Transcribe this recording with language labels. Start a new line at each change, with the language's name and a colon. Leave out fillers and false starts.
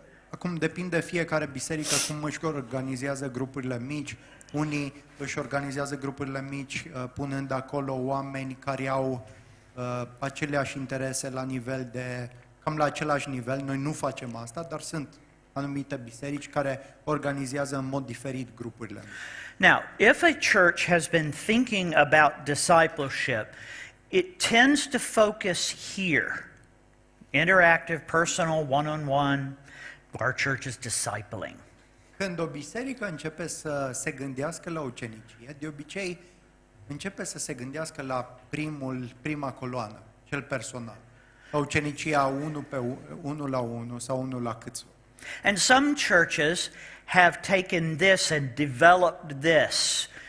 Romanian: Acum depinde fiecare biserică cum își organizează grupurile mici. Unii își organizează grupurile mici punând acolo oameni care au aceleași interese cam la același nivel. Noi nu facem asta, dar sunt anumite biserici care organizează în mod diferit grupurile mici.
English: Now, if a church has been thinking about discipleship, it tends to focus here. Interactive, personal, one-on-one. Our church is discipling.
Romanian: Când o biserică începe să se gândească la ucenicie, de obicei începe să se gândească la prima coloană, cel personal. La ucenicia 1 la 1 sau 1 la câțiva.
English: And some churches have taken this and developed this.